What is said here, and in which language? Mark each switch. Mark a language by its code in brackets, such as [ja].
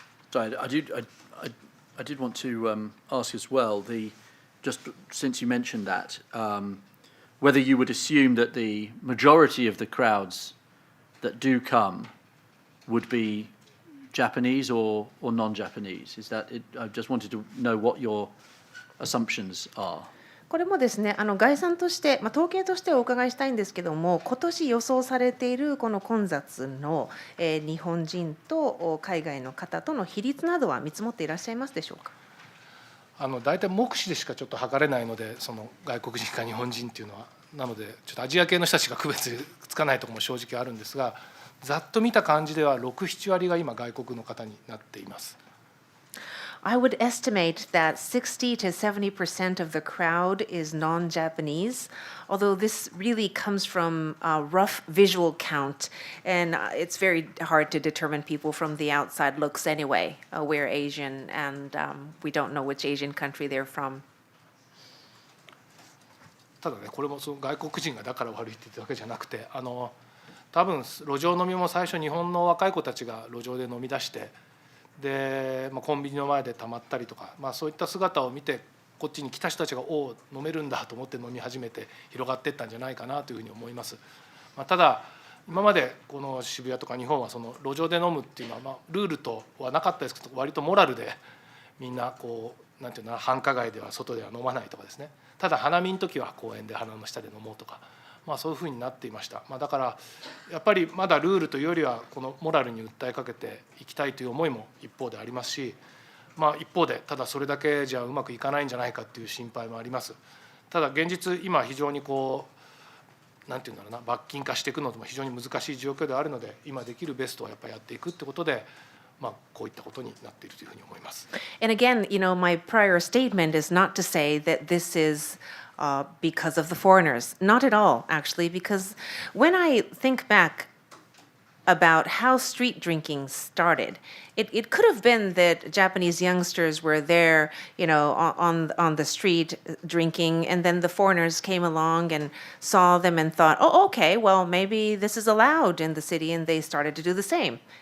[en] Sorry, I did want to ask as well, just since you mentioned that, whether you would assume that the majority of the crowds that do come would be Japanese or non-Japanese. Is that it? I just wanted to know what your assumptions are. [ja] これもですね、概算として、統計としてお伺いしたいんですけども、今年予想されているこの混雑の、日本人と海外の方との比率などは見積もっていらっしゃいますでしょうか。大体目視でしかちょっと測れないので、その外国人か日本人っていうのは、なのでちょっとアジア系の人たちが区別つかないところも正直あるんですが、ざっと見た感じでは6、7割が今外国の方になっています。 [en] I would estimate that 60 to 70% of the crowd is non-Japanese, although this really comes from a rough visual count, and it's very hard to determine people from the outside looks anyway. We're Asian, and we don't know which Asian country they're from. [ja] ただね、これもその外国人がだから悪いって言ってるわけじゃなくて、多分路上飲みも最初日本の若い子たちが路上で飲み出して、でコンビニの前でたまったりとか、そういった姿を見てこっちに来た人たちがおお飲めるんだと思って飲み始めて広がっていったんじゃないかなというふうに思います。ただ今までこの渋谷とか日本はその路上で飲むっていうのは、ルールとはなかったですけど、割とモラルでみんなこうなんていうの繁華街では外では飲まないとかですね、ただ花見の時は公園で花の下で飲もうとか、そういうふうになっていました。だからやっぱりまだルールというよりはこのモラルに訴えかけていきたいという思いも一方でありますし、一方でただそれだけじゃうまくいかないんじゃないかっていう心配もあります。ただ現実今非常にこうなんていうんだろうな、罰金化していくのも非常に難しい状況であるので、今できるベストをやっぱりやっていくってことで、こういったことになっているというふうに思います。 [en] And again, my prior statement is not to say that this is because of the foreigners. Not at all, actually, because when I think back about how street drinking started, it could have been that Japanese youngsters were there, on the street drinking, and then the foreigners came along and saw them and thought, oh, okay, well, maybe this is allowed in the city, and they started to do the same.